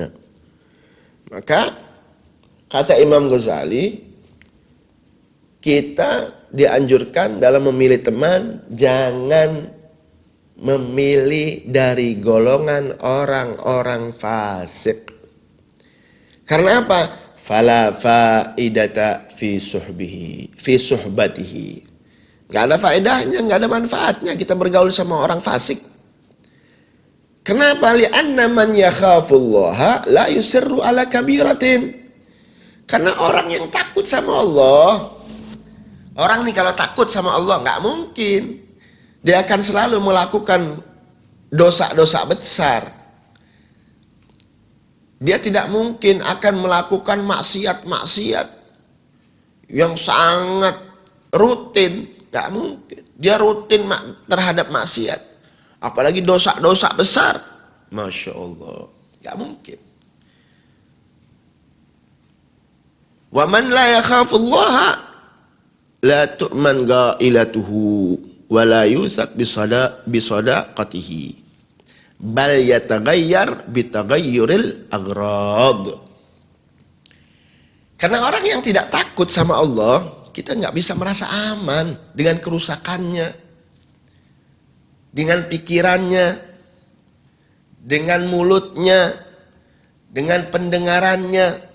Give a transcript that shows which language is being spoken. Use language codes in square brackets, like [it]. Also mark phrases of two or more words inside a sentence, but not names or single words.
[id] Maka kata Imam Ghazali, kita dianjurkan dalam memilih teman, jangan memilih dari golongan orang-orang fasik. Karena apa? [ar] فلا فائدة في صحبته. [id] Gak ada faedahnya, gak ada manfaatnya kita bergaul sama orang fasik. Kenapa? [ar] لأن من يخاف الله لا يصر على كبيرة. [id] Karena orang yang takut sama Allah, orang nih kalau takut sama Allah nggak mungkin dia akan selalu melakukan dosa-dosa besar. Dia tidak mungkin akan melakukan maksiat-maksiat yang sangat rutin, nggak mungkin. Dia rutin terhadap maksiat, apalagi dosa-dosa besar. [ar] ما شاء الله, [id] nggak mungkin. [ar] ومن لا يخاف الله لا تؤمن غائلته ولا يوثق بصداقته بل يتغير بتغير الأغراض. [id] Karena orang yang tidak takut sama Allah, kita nggak bisa merasa aman dengan kerusakannya. dengan pikirannya, dengan mulutnya, dengan pendengarannya.